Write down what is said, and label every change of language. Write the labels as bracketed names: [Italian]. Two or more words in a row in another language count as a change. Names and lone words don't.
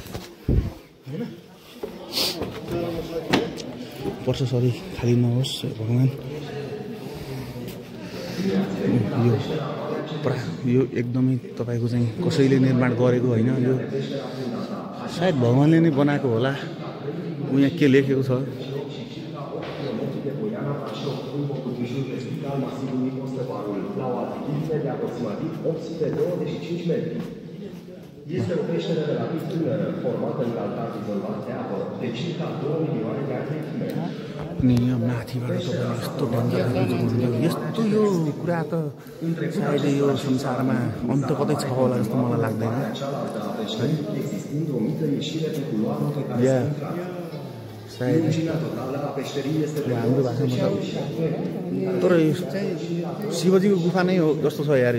[Nepali] वर्ष सरी खाली नहोस् भगवान यो एकदमै तपाईँको चाहिँ कसैले निर्माण गरेको होइन यो सायद भगवानले नै बनाएको होला यहाँ के लेखेको छ [Romanian] Este o peșteră relativ tânără, formată în calcar izolvat de apă, de circa 2 milioane de ani vechime. [Nepali] अनि यहाँ माथिबाट तपाईँले यस्तो डेन्जर देख्नुहुन्छ यस्तो यो कुरा त सायद यो संसारमा अन्त कतै छ होला जस्तो मलाई लाग्दैन या सायद हाम्रो भाषामा त तर यो शिवजीको गुफा नै हो जस्तो छ यार यो